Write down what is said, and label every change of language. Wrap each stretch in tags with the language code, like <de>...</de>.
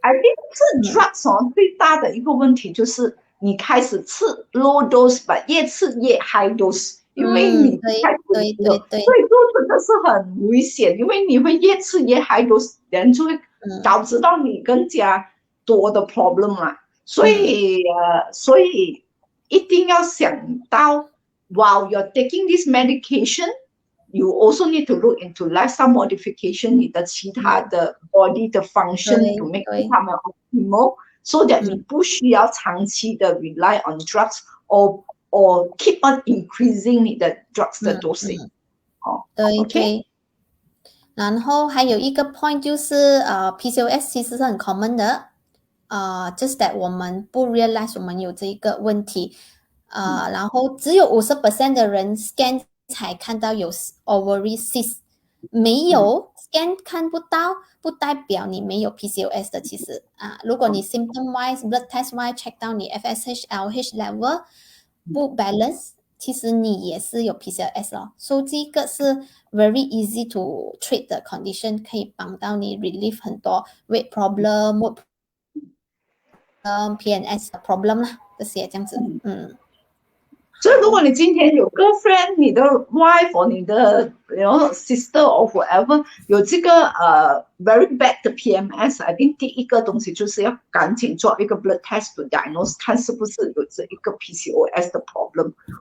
<zh>I think 吃 drugs 最大的一个问题就是你开始吃 low dose， 越吃越 high dose， 因为你开始对，所以就真的是很危险，因为你会越吃越 high dose， 人就会导致到你更加多的 problem 嘛。所以一定要想到</zh> <en>while you're taking this medication，you also need to look into lifestyle modification，</en> <zh>你的其他的 body 的 function to make 它们 optimal， so that 你不需要长期的 rely on drugs or keep on increasing 你的 drugs 的 dosage。对。然后还有一个 point 就是PCOS 其实是很 common 的，</zh> <en>just that</en> <zh>我们不 realize 我们有这一个问题，然后只有50% 的人 scan 才看到有 ovary cyst， 没有 scan 看不到，不代表你没有 PCOS 的。其实如果你 symptom wise blood test wise check 到你 FSH、LH level 不 balance， 其实你也是有 PCOS 咯。所以这个是</zh> <en>very easy to treat</en> <zh>的 condition， 可以帮到你 relieve 很多 weight problem、mood PMS 的 problem 啦，这些这样子。所以如果你今天有 girlfriend， 你的 wife 或你的 sister or whatever 有这个very bad 的 PMS，I think 第一个东西就是要赶紧做一个 blood test</zh> <en>to diagnose，</en> <zh>看是不是有这一个 PCOS 的 problem。</zh>